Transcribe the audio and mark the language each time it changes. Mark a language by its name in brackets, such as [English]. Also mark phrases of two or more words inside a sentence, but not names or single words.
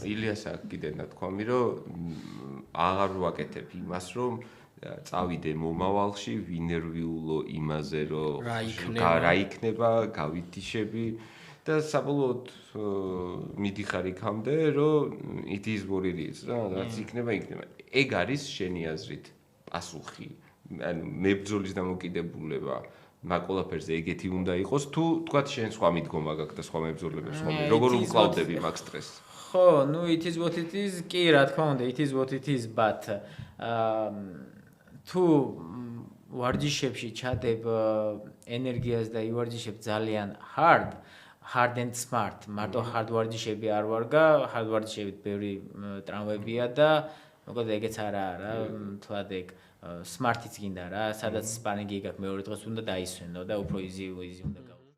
[Georgian] ილიას აქ კიდე ნათქვამი, რომ აღარ ვაკეთებ იმას, რომ წავიდე მომავალში, ვინერვიულო იმაზე, რომ რა იქნება, გავითიშები და საბოლოოდ მიდიხარ იქამდე, რომ it is what it is, რა, რაც იქნება. ეგ არის შენი აზრით პასუხი, ანუ მებრძოლის დამოკიდებულება მაგ ყველაფერზე ეგეთი უნდა იყოს, თუ თქვათ შენ სხვა მიდგომა გაქვს და სხვა მებრძოლებს ხომ როგორ უკლავდები მაგ სტრესს? [English] ხო, ну it is what it is, [Georgian] კი რა თქმა უნდა, [English] it is what it is, but [Georgian] თუ ვარჯიშებში ჩადებ ენერგიას და ივარჯიშებ ძალიან [English] hard and smart, [Georgian] მარტო hard ვარჯიშები არ ვარგა, hard ვარჯიშებით ბევრი ტრამვებია და მოკლედ ეგეც არა, თლად ეგ smart-იც გინდა რა, სადაც sparring-ი გაქვს მეორე დღეს უნდა დაისვენო და უფრო easy უნდა